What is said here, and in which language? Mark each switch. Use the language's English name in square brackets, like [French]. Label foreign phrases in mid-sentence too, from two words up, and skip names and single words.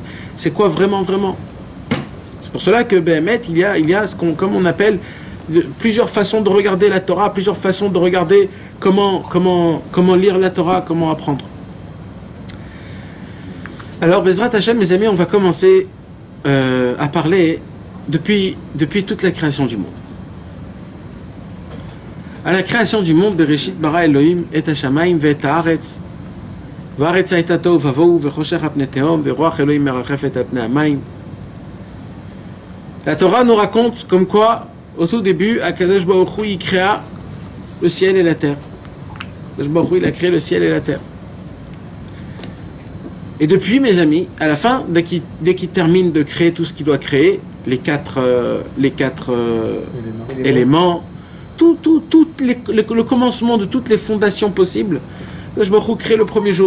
[French] C'est quoi vraiment, vraiment? C'est pour cela que, Béhémet, il y a ce qu'on, comme on appelle, plusieurs façons de regarder la Torah, plusieurs façons de regarder comment lire la Torah, comment apprendre. Alors, [Hebrew] בעזרת השם, [French] mes amis, on va commencer à parler depuis toute la création du monde. À la création du monde, [Hebrew] בראשית ברא אלהים את השמים ואת הארץ והארץ היתה תהו ובהו וחשך על פני תהום ורוח אלהים מרחפת על פני המים. [French] La Torah nous raconte comme quoi, au tout début, Akadosh Baruch Hu, il créa le ciel et la terre. Akadosh Baruch Hu, il a créé le ciel et la terre. Et depuis, mes amis, à la fin, dès qu'il termine de créer tout ce qu'il doit créer, les quatre éléments, le commencement de toutes les fondations possibles, Akadosh Baruch Hu crée le premier jour.